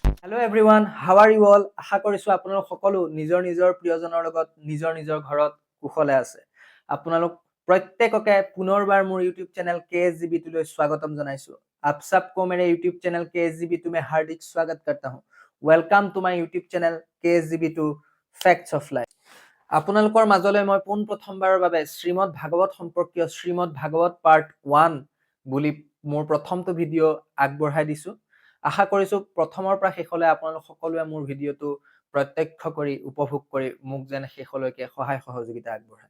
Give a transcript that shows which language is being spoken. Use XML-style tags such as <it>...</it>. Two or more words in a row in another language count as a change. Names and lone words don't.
<en>Hello everyone, how are you all?</en> <as>আশা কৰিছো আপোনালোক সকলো নিজৰ প্ৰিয়জনৰ লগত নিজৰ ঘৰত কুশলে আছে। আপোনালোক প্ৰত্যেককে পুনৰবাৰ মোৰ YouTube চেনেল KSGB লৈ স্বাগতম জনাইছো।</as> <hi>आप सबको मेरे YouTube चैनल KSGB में हार्दिक स्वागत करता हूं।</hi> <en>welcome to my YouTube channel KSGB facts of life.</en> <as>আপোনালোকৰ মাজলৈ মই পোন প্ৰথমবাৰৰ বাবে শ্ৰীমদ ভাগৱত সম্পৰ্কীয় শ্ৰীমদ ভাগৱত পাৰ্ট 1 বুলি মোৰ প্ৰথমটো ভিডিঅ আগবঢ়াই দিছো। আশা কৰিছো প্ৰথমৰ পৰা শেষলৈ আপোনালোক সকলোৱে মোৰ ভিডিঅটো প্ৰত্যক্ষ কৰি উপভোগ কৰি মোক যেন শেষলৈকে সহায় সহযোগিতা আগবঢ়ায়।</as>